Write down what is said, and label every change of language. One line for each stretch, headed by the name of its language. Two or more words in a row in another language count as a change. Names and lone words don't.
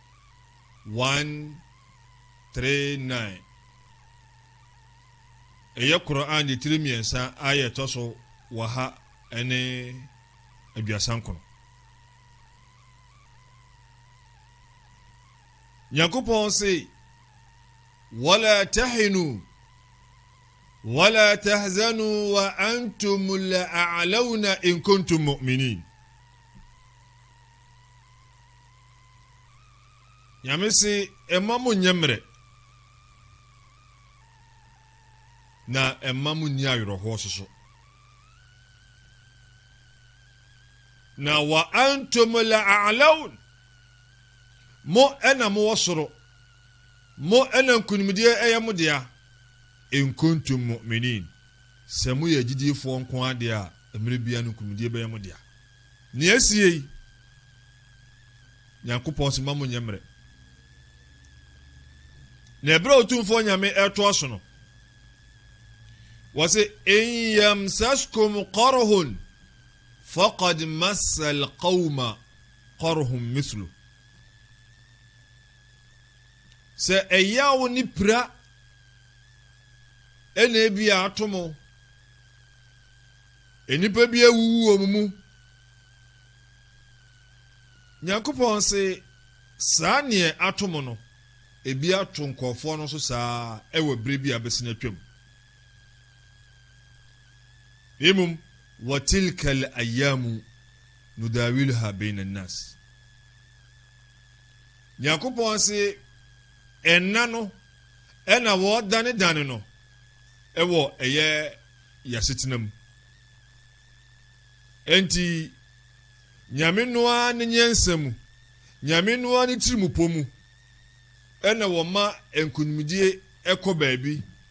Akan: 139 ɛyɛ Quran de tiri mmiɛnsa ayɛ ɛtɔ so wɔ ha ɛne aduasa nkron Nyankopɔn se
Arabic: ولا تهنوا ولا تحزنوا وأنتم الأعلون إن كنتم مؤمنين
Akan: Nyame se ɛma mo nyɛmmerɛ na ɛma mo nni awerɛhoɔ soso na
Arabic: وأنتم الأعلون
Akan: mo ɛna mo wɔ soro mo ɛna nkunimdie ɛyɛ mo dea
Arabic: إن كنتم مؤمنين
Akan: sɛ mo yɛ gyidiefoɔ nko ade a mmerɛ bia no nkunimdie bɛyɛ mo dea ne asie yi Nyankopɔn se ma mo nyɛmmerɛ na ɛberɛ otumfoɔ nyame ɛtoa so no wɔse
Arabic: إن يمسسكم قرح فقد مس القوم قرح مثله
Akan: sɛ ɛyaw ne pira ɛna ebi atomo enipa bi awuwu wɔ mu Nyankopɔn se saa neɛ atomo no ebi ato nkɔfoɔ no so saa ɛwɔ bere bi abɛsina twam emum
Arabic: وتلك الأيام نداولها بين الناس
Akan: Nyankopɔn se ɛna no ɛna wɔdane no ɛwɔ ɛyɛ yasetenam enti nyame noa ne nyɛnsɛm nyame noa ne tirimupɔ mu ɛna wɔma nkunimdie ɛkɔ baabi